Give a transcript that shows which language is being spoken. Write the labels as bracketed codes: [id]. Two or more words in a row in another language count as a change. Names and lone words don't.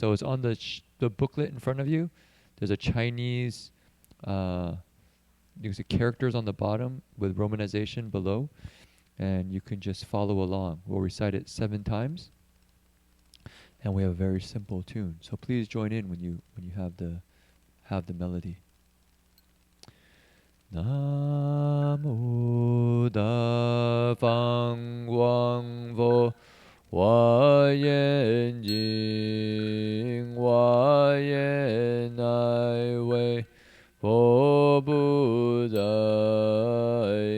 [en] So it's on the booklet in front of you. There's a Chinese, you can see characters on the bottom with romanization below, and you can just follow along. We'll recite it 7 times. And we have a very simple tune. So please join in when you have the melody. [zh] 南無大方廣佛華嚴經華嚴海會佛菩薩.